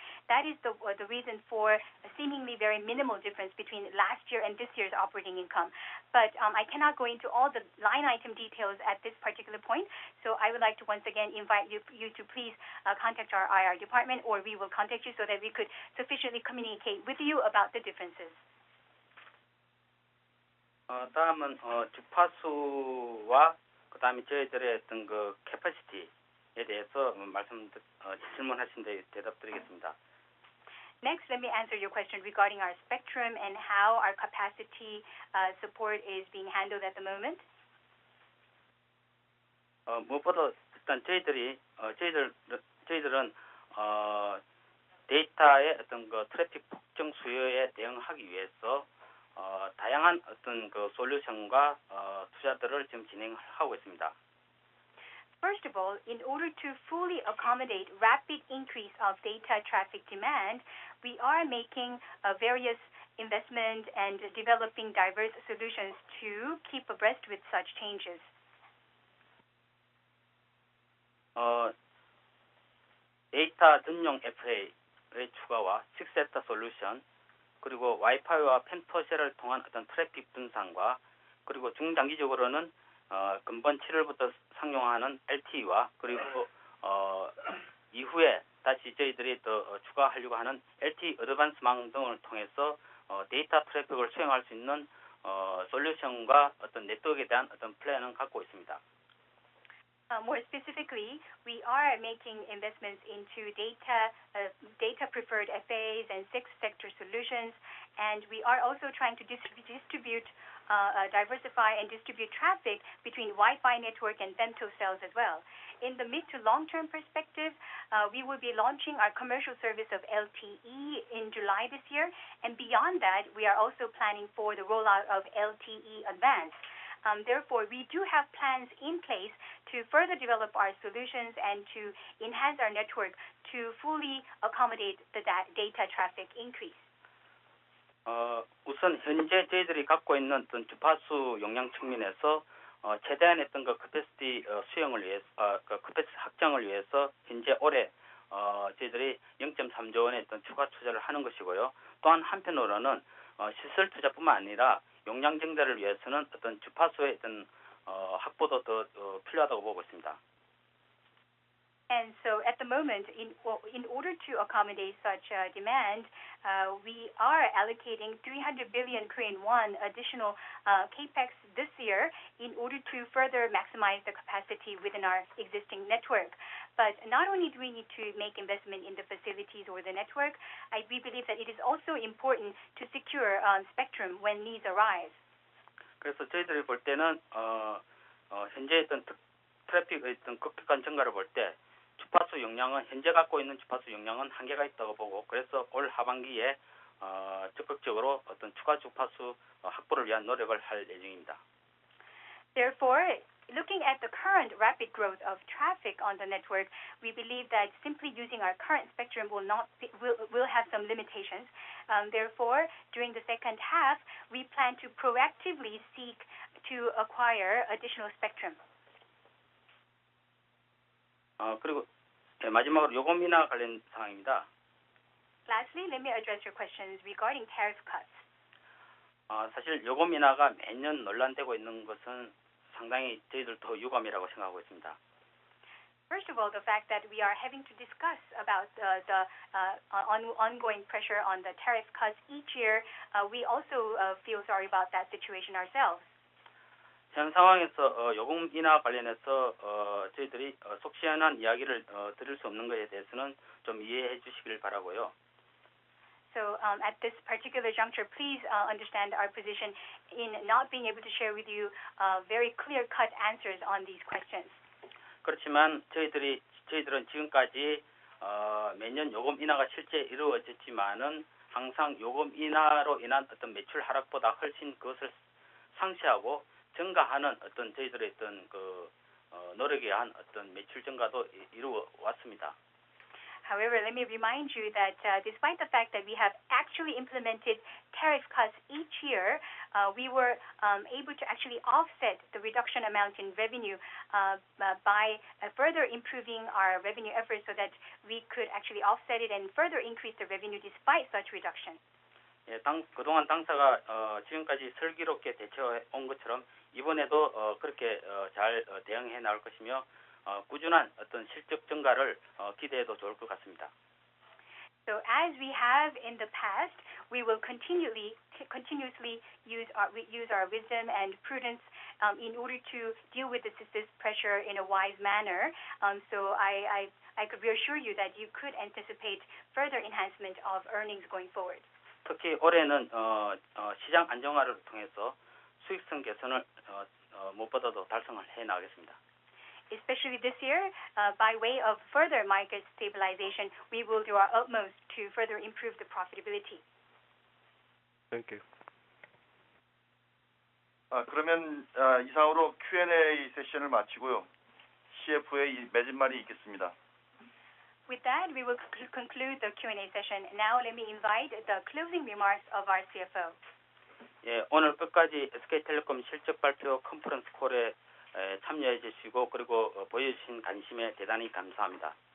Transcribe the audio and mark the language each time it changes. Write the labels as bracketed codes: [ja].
[en] That is the reason for a seemingly very minimal difference between last year and this year's operating income. But I cannot go into all the line item details at this particular point, so I would like to once again invite you to please contact our IR department, or we will contact you so that we could sufficiently communicate with you about the differences. [ko] 다음은 주파수와 그다음에 저희들의 어떤 그 캐퍼시티에 대해서 질문하신 데 대답드리겠습니다. [en] Next, let me answer your question regarding our spectrum and how our capacity support is being handled at the moment. [ko] 무엇보다 일단 저희들은 데이터의 어떤 그 트래픽 폭증 수요에 대응하기 위해서 다양한 어떤 그 솔루션과 투자들을 지금 진행하고 있습니다. [en] First of all, in order to fully accommodate rapid increase of data traffic demand, we are making various investment and developing diverse solutions to keep abreast with such changes. [ko] 데이터 전용 FA의 추가와 6세타 솔루션, 그리고 와이파이와 펜터셀을 통한 어떤 트래픽 분산과, 그리고 중장기적으로는 근본 7월부터 상용하는 LTE와, 그리고 이후에 다시 저희들이 더 추가하려고 하는 LTE 어드밴스망 등을 통해서 데이터 트래픽을 수행할 수 있는 솔루션과 어떤 네트워크에 대한 어떤 플랜은 갖고 있습니다. [en] More specifically, we are making investments into data preferred FAs and 6-sector solutions, and we are also trying to diversify and distribute traffic between Wi-Fi network and femtocells as well. In the mid to long-term perspective, we will be launching our commercial service of LTE in July this year, and beyond that, we are also planning for the rollout of LTE Advanced. Therefore, we do have plans in place to further develop our solutions and to enhance our network to fully accommodate the data traffic increase. [ko] 우선 현재 저희들이 갖고 있는 어떤 주파수 용량 측면에서 최대한 어떤 그 캐패시티 수용을 위해서, 캐패시티 확장을 위해서 현재 올해 저희들이 0.3조 원의 어떤 추가 투자를 하는 것이고요. 또한 한편으로는 시설 투자뿐만 아니라 용량 증대를 위해서는 어떤 주파수의 어떤 확보도 더 필요하다고 보고 있습니다. [en] And so at the moment, in order to accommodate such demand, we are allocating 300 billion Korean won additional capex this year in order to further maximize the capacity within our existing network. But not only do we need to make investment in the facilities or the network, we believe that it is also important to secure spectrum when needs arise. [ko] 그래서 저희들이 볼 때는 현재 어떤 트래픽의 어떤 급격한 증가를 볼 때 주파수 용량은 현재 갖고 있는 주파수 용량은 한계가 있다고 보고, 그래서 올 하반기에 적극적으로 어떤 추가 주파수 확보를 위한 노력을 할 예정입니다. [en] Therefore, looking at the current rapid growth of traffic on the network, we believe that simply using our current spectrum will have some limitations. Therefore, during the second half, we plan to proactively seek to acquire additional spectrum. [ko] 그리고 마지막으로 요금 인하 관련 사항입니다. [en] Lastly, let me address your questions regarding tariff cuts. [ko] 사실 요금 인하가 매년 논란되고 있는 것은 상당히 저희들 더 유감이라고 생각하고 있습니다. [en] First of all, the fact that we are having to discuss about the ongoing pressure on the tariff cuts each year, we also feel sorry about that situation ourselves. [ko] 현 상황에서 요금 인하 관련해서 저희들이 속 시원한 이야기를 드릴 수 없는 것에 대해서는 좀 이해해 주시길 바라고요. [en] So at this particular juncture, please understand our position in not being able to share with you very clear-cut answers on these questions. [ko] 그렇지만 저희들은 지금까지 매년 요금 인하가 실제 이루어졌지만은 항상 요금 인하로 인한 어떤 매출 하락보다 훨씬 그것을 상쇄하고 증가하는 어떤 저희들의 어떤 노력에 의한 어떤 매출 증가도 이루어 왔습니다. [en] However, let me remind you that despite the fact that we have actually implemented tariff cuts each year, we were able to actually offset the reduction amount in revenue by further improving our revenue efforts so that we could actually offset it and further increase the revenue despite such reduction. [ko] 예, 그동안 당사가 지금까지 슬기롭게 대처해 온 것처럼 이번에도 그렇게 잘 대응해 나올 것이며 꾸준한 어떤 실적 증가를 기대해도 좋을 것 같습니다. [en] So as we have in the past, we will continuously use our wisdom and prudence in order to deal with this pressure in a wise manner. So I could reassure you that you could anticipate further enhancement of earnings going forward. [ko] 특히 올해는 시장 안정화를 통해서 수익성 개선을 무엇보다도 달성을 해 나가겠습니다. [en] Especially this year, by way of further market stabilization, we will do our utmost to further improve the profitability. Thank you. [ko] 그러면 이상으로 Q&A 세션을 마치고요. CFO의 매진말이 있겠습니다. [en] With that, we will conclude the Q&A session. Now, let me invite the closing remarks of our CFO. [ko] 예, 오늘 끝까지 SK텔레콤 실적 발표 컨퍼런스 콜에 참여해 주시고 그리고 보여주신 관심에 대단히 감사합니다.